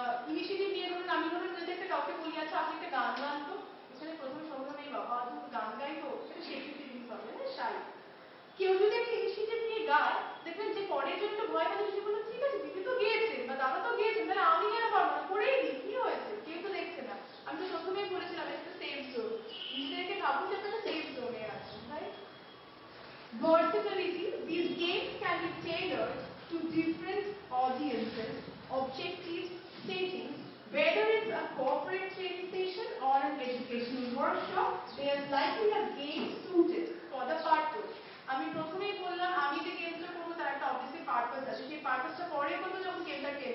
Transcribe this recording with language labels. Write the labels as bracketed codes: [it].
[bn] Initiative নিয়ে ধরুন, আমি ধরুন যদি একটা কাউকে বলি আচ্ছা আপনি একটা গান গান তো, এখানে প্রথম সঙ্গে নেই বাবা তুমি গান গাইবো, এটা স্বীকৃতি দিন পাবে না, শাই, কেউ যদি একটা ইনিশিয়েটিভ নিয়ে গায় দেখবেন যে পরের জন্য ভয় পাচ্ছে, সে বললো ঠিক আছে দিদি তো গিয়েছেন বা দাদা তো গিয়েছেন, তাহলে আমি কেন পারবো না, করেই দিই, কি হয়েছে, কেউ তো দেখছে না। আমি তো প্রথমেই বলেছিলাম একটা সেফ জোন, নিজেদেরকে ভাবুন যে আপনারা সেফ জোনে আছেন, right? [en] Versatility, these games can be tailored to different audiences, objectives, settings, whether it's a corporate training session or an educational workshop, there's likely a game suited for the purpose. [bn] আমি প্রথমেই বললাম আমি যে গেমসটা করবো তার একটা অবভিয়াসলি পারপাস আছে, সেই পারপাসটা পরে করবো যখন গেমটা